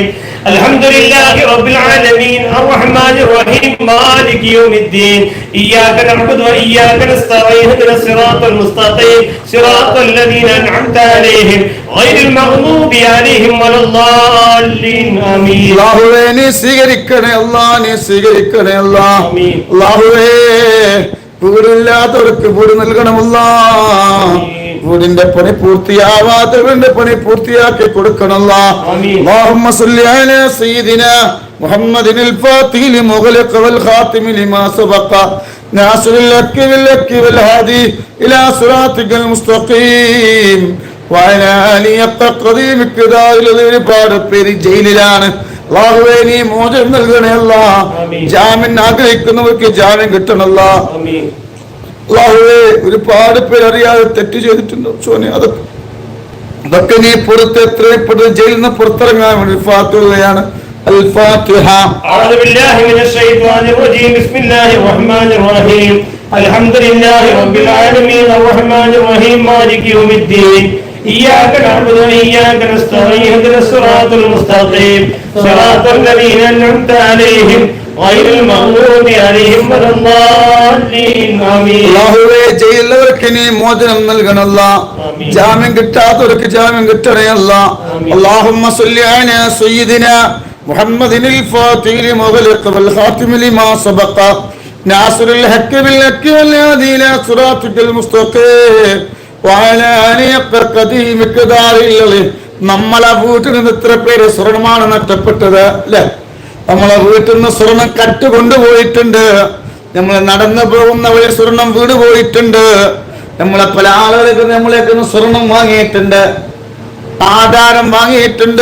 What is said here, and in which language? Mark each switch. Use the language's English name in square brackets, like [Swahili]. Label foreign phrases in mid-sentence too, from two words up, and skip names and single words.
[Arabic] الحمد لله رب العالمين الرحمن الرحيم مالك يوم الدين إياك نعبد وإياك نستعين اهدنا الصراط المستقيم صراط الذين أنعمت عليهم غير المغضوب عليهم ولا الضالين. [Malayalam] ആമീൻ. അല്ലാഹുവേ നീ സ്വീകരിക്കണേ അല്ലാഹ്, നീ സ്വീകരിക്കണേ അല്ലാഹ്. അല്ലാഹുവേ വീടില്ലാത്തവർക്ക് വീട് നൽകണമല്ലാ. വീടിന്റെ പണി പൂർത്തിയാവാത്തവരുടെ പണി പൂർത്തിയാക്കി കൊടുക്കണമല്ല. [Arabic] اللهم صل على سيدنا محمد الفاتح لما أغلق والخاتم لما سبق ناصر الحق بالحق والهادي إلى صراطك المستقيم وعلى آله حق قدره [Malayalam] ഒരുപാട് പേര് ജയിലിലാണ്. അല്ലാഹുവേ നീ മോചനം നൽകണേ അല്ലാഹ്. ജാമ്യം ആഗ്രഹിക്കുന്നവർക്ക് ജാമ്യം കിട്ടണമല്ല. അല്ലാഹുവേ ഒരുപാട് പേര് അറിയാതെ തെറ്റ് ചെയ്തിട്ടുണ്ട് സോനെ, അതൊക്കെ നീ പുറത്ത് എത്രയും പെട്ടെന്ന് ജയിലിൽ നിന്ന് പുറത്തിറങ്ങാൻ വേണ്ടി ഫാത്തിഹയാണ്. [Arabic] الفاتحة. أعوذ بالله من الشيطان الرجيم. بسم الله الرحمن الرحيم. الحمد لله رب العالمين الرحمن الرحيم مالك يوم الدين إياك نعبد وإياك نستعين اهدنا الصراط المستقيم صراط الذين أنعمت عليهم غير المغضوب عليهم ولا الضالين. آمين. [Malayalam] അല്ലാഹുവേ ജയിലിലവർക്ക് നീ മോചനം നൽകണമല്ല. ജാമ്യം കിട്ടാത്തവർക്ക് ജാമ്യം കിട്ടണേ അല്ലാഹ്. [Arabic] اللهم صل على سيدنا محمد الفاتح لما أغلق والخاتم لما سبق ناصر الحق بالحق والهادي إلى صراطك المستقيم وعلى آله حق قدره مقداره العظيم. [Malayalam] നമ്മളെ വീട്ടിൽ നിന്ന് എത്ര പേര് സ്വർണ്ണമാണ് നഷ്ടപ്പെട്ടത് അല്ലെ? നമ്മളെ വീട്ടിൽ നിന്ന് സ്വർണം കട്ട് കൊണ്ടുപോയിട്ടുണ്ട്. നമ്മൾ നടന്നു പോകുന്ന വഴി സ്വർണം വീട് പോയിട്ടുണ്ട്. നമ്മളെ പല ആളുകൾക്ക് നമ്മളേക്ക് സ്വർണം വാങ്ങിയിട്ടുണ്ട്, ആധാരം വാങ്ങിയിട്ടുണ്ട്.